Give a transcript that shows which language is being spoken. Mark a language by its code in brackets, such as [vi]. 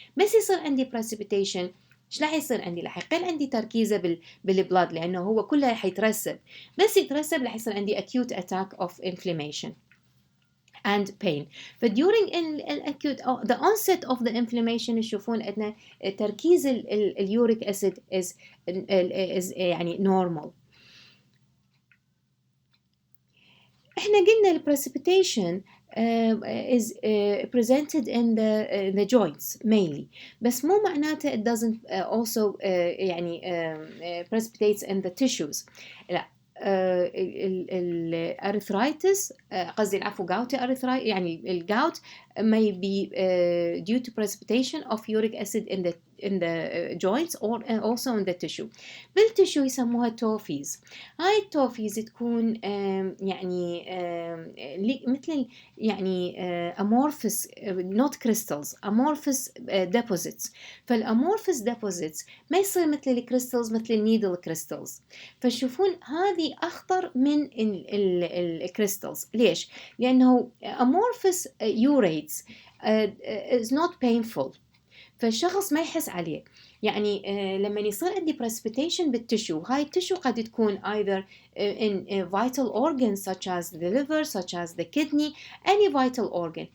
[ar] بس يصير عندي precipitation ايش راح يصير عندي؟ راح يقل عندي تركيزه بالبلاد، لانه هو كله حيترسب، بس يترسب راح يصير عندي acute attack of inflammation and pain. [en] But during acute the onset of the inflammation يشوفون ان تركيز اليوريك acid is يعني normal. احنا قلنا precipitation is presented in the joints mainly، بس مو معناته it doesn't also يعني precipitates in the tissues. لا، الارثرايتس قصدي العفو gouty arthritis، يعني الجاوت may be due to precipitation of uric acid in the joints or also in the tissue. [ar] بالتشو يسموها توفيز. هاي التوفيز تكون يعني مثل يعني amorphous not crystals amorphous deposits. فال amorphous deposits ما يصير مثل الكريستالز مثل النيدل كريستالز، فشوفون هذه أخطر من الكريستالز. ليش؟ لأنه amorphous urates is not painful، فالشخص ما يحس عليه. [en] يعني لما يصير عندي precipitation بالتشو، هاي التشو قد تكون either in vital organs such as the liver, such as the kidney, any vital organ.